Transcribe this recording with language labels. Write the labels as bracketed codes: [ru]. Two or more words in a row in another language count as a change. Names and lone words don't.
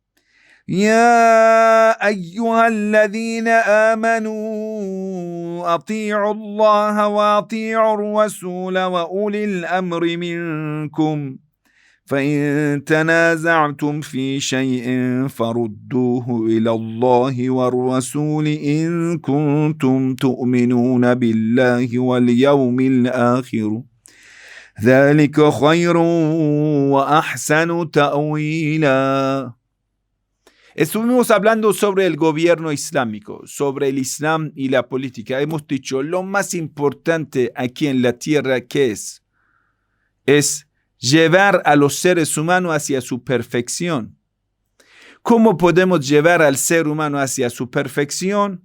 [ar] يا أيها الذين آمنوا أطيعوا الله وأطيعوا الرسول وأولي الأمر منكم فإن تنازعتم في شيء فردوه إلى الله والرسول إن كنتم تؤمنون بالله واليوم الآخر ذلك خير وأحسن تأويلا. [es] Estuvimos hablando sobre el gobierno islámico, sobre el Islam y la política. Hemos dicho lo más importante aquí en la tierra que es llevar a los seres humanos hacia su perfección. ¿Cómo podemos llevar al ser humano hacia su perfección?